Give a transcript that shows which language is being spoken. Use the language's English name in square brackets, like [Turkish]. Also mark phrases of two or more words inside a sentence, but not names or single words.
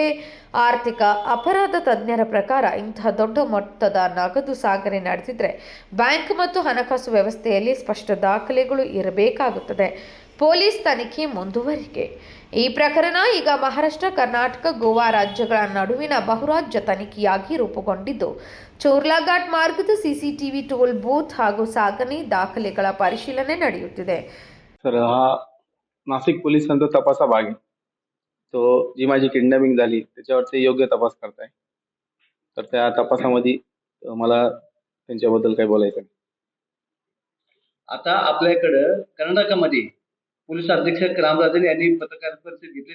[Kannada] ಆರ್ಥಿಕ ಅಪರಾಧ ತಜ್ಞರ ಪ್ರಕಾರ ಇಂತಹ ದೊಡ್ಡ ಮೊತ್ತದ ನಗದು ಸಾಗಣೆ ನಡೆದಿದ್ರೆ ಬ್ಯಾಂಕ್ ಮತ್ತು ಹಣಕಾಸು ವ್ಯವಸ್ಥೆಯಲ್ಲಿ ಸ್ಪಷ್ಟ ದಾಖಲೆಗಳು ಇರಬೇಕಾಗುತ್ತದೆ. ಪೊಲೀಸ್ ತನಿಖೆ ಮುಂದುವರಿಕೆ. ಈ ಪ್ರಕರಣ ಈಗ ಮಹಾರಾಷ್ಟ್ರ, ಕರ್ನಾಟಕ, ಗೋವಾ ರಾಜ್ಯಗಳ ನಡುವಿನ ಬಹುರಾಜ್ಯ ತನಿಖೆಯಾಗಿ ರೂಪುಗೊಂಡಿದ್ದು, ಚೋರ್ಲಾ ಘಾಟ್ ಮಾರ್ಗದ CCTV ಟೋಲ್ ಬೂತ್ ಹಾಗೂ ಸಾಗಣೆ ದಾಖಲೆಗಳ ಪರಿಶೀಲನೆ ನಡೆಯುತ್ತಿದೆ. [Marathi] सर हा नाशिक पोलिसांचा तपासा भाग आहे. तो जी माझी किडनॅपिंग झाली त्याच्यावर ते योग्य तपास करताय. तर त्या तपासामध्ये मला त्यांच्याबद्दल काही बोलायचं आहे. आता आपल्याकडं कर्नाटकामध्ये पोलीस अधीक्षक रामराजन यांनी पत्रकार परिषद घेतली.